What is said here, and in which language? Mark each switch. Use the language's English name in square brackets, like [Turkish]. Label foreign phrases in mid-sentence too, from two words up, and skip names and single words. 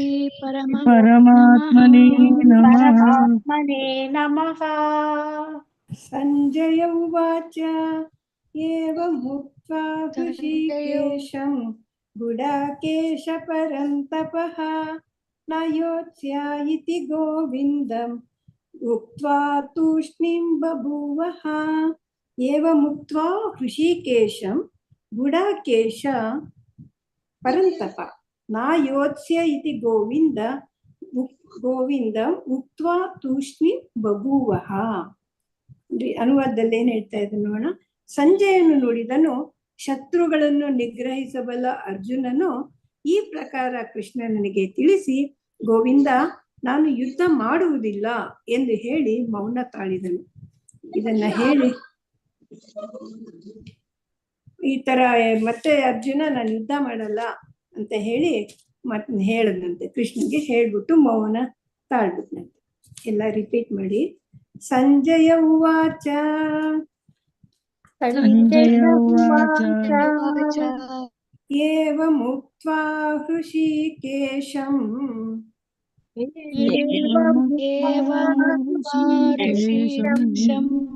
[Sanskrit] ಪರಮಾತ್ಮನೇ ನಮಃ. ಸಂಜಯ ಉವಾಚ ಏವಮುಕ್ತ್ವಾ ಹೃಷೀಕೇಶಂ ಗುಡಾಕೇಶ ಪರಂತಪಃ ನ ಯೋತ್ಸ್ಯ ಇತಿ ಗೋವಿಂದಂ ಉಕ್ತ್ವಾ ತೂಷ್ಣೀಂ ಬಭೂವಃ. ಏವಮುಕ್ತ್ವಾ ಹೃಷೀಕೇಶಂ ಗುಡಾಕೇಶ ಪರಂತಪ ನ ಯೋತ್ಸ್ಯ ಇತಿ ಗೋವಿಂದಂ ಉಕ್ತ್ವಾ ತೂಷ್ಣೀಂ ಬಭೂವಃ. [Kannada] ಅನುವಾದದಲ್ಲಿ ಏನ್ ಹೇಳ್ತಾ ಇದ್ದ ನೋಡೋಣ. ಸಂಜಯನು ನುಡಿದನು, ಶತ್ರುಗಳನ್ನು ನಿಗ್ರಹಿಸಬಲ್ಲ ಅರ್ಜುನನು ಈ ಪ್ರಕಾರ ಕೃಷ್ಣ ನನಗೆ ತಿಳಿಸಿ, ಗೋವಿಂದ ನಾನು ಯುದ್ಧ ಮಾಡುವುದಿಲ್ಲ ಎಂದು ಹೇಳಿ ಮೌನ ತಾಳಿದನು. ಇದನ್ನ ಹೇಳಿ ಈ ತರ ಮತ್ತೆ ಅರ್ಜುನ ನಾನು ಯುದ್ಧ ಮಾಡಲ್ಲ ಅಂತ ಹೇಳಿ ಮತ್ತೆ ಹೇಳದಂತೆ. ಕೃಷ್ಣಗೆ ಹೇಳ್ಬಿಟ್ಟು ಮೌನ ತಾಳ್ಬಿಟ್ನಂತೆ. ಎಲ್ಲ ರಿಪೀಟ್ ಮಾಡಿ. [Sanskrit] ಸಂಜಯ ಉವಾಚ ಏವಮುಕ್ತ್ವಾ ಹೃಷೀಕೇಶಂ एवमुक्त्वा ऋषिकेशम्